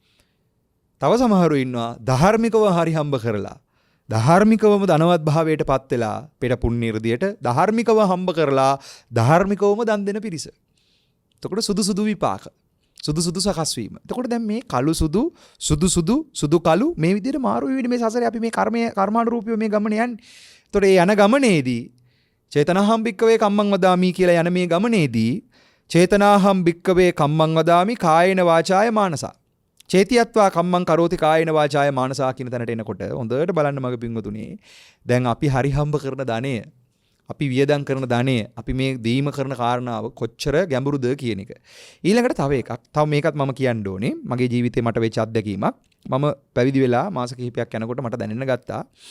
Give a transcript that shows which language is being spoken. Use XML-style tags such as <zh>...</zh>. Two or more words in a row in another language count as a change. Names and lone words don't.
<si>තව සමහරු ඉන්නවා ධාර්මිකව හරි හම්බ කරලා ධාර්මිකවම ධනවත් භාවයට පත් වෙලා පෙර පුණ්‍ය ඉර්ධියට ධාර්මිකව හම්බ කරලා ධාර්මිකවම දන් දෙන පිරිස. එතකොට සුදු සුදු විපාක. සුදු සුදු සකස් වීම. එතකොට දැන් මේ කළු සුදු සුදු සුදු සුදු කළු මේ විදිහට මාරු වෙන්නේ මේ සසරේ අපි මේ කර්මානුරූපීව මේ ගමන යන්නේ. එතකොට ඒ යන ගමනේදී</si> <pi>චේතනාහම් භික්කවේ කම්මං වදාමි</pi> <si>කියලා යන මේ ගමනේදී</si> <pi>චේතනාහම් භික්කවේ කම්මං වදාමි කායේන වාචාය මානසා චේතියත්වා කම්මං කරෝති කායේන වාචාය මානසා</pi> <si>කියන තැනට එනකොට හොඳට බලන්න මගේ පින්වතුනි දැන් අපි හරි හම්බ කරන ධනය අපි වියදම් කරන ධනය අපි මේ දීම කරන කාරණාව කොච්චර ගැඹුරුද කියන එක. ඊළඟට තව එකක්. තව මේකත් මම කියන්න ඕනේ. මගේ ජීවිතේ මට වෙච්ච අත්දැකීමක්. මම පැවිදි වෙලා මාස කිහිපයක් යනකොට මට දැනෙන්න ගත්තා.</si>